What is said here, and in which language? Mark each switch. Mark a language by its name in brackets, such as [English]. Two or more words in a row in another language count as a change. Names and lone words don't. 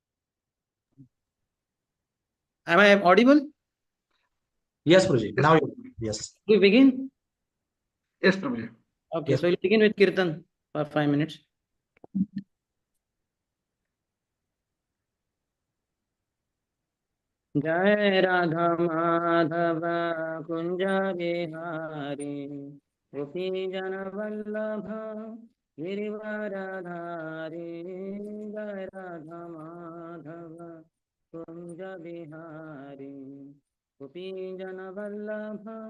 [English] Am I audible? Yes, Prabhuji. Yes, Now, Yes. We begin? Yes, Prabhuji. Okay, Yes. so we'll begin with Kirtan for 5 minutes. [Hindi] जय राधा माधव कुंज बिहारी गोपी जन वल्लभ गिरिवरधारी जय राधा माधव कुंज बिहारी गोपी जन वल्लभ